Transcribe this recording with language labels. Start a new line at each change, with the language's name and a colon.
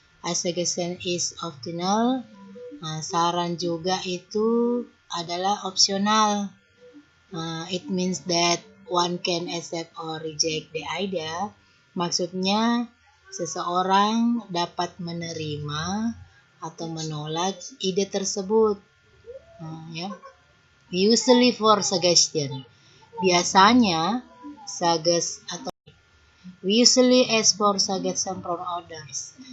English: A suggestion is optional.
Indonesian: Saran juga itu adalah opsional.
English: It means that one can accept or reject the idea.
Indonesian: Maksudnya seseorang dapat menerima atau menolak ide tersebut ya.
English: Usually for suggestion.
Indonesian: Biasanya Sages atau
English: we usually ask for suggestion from others.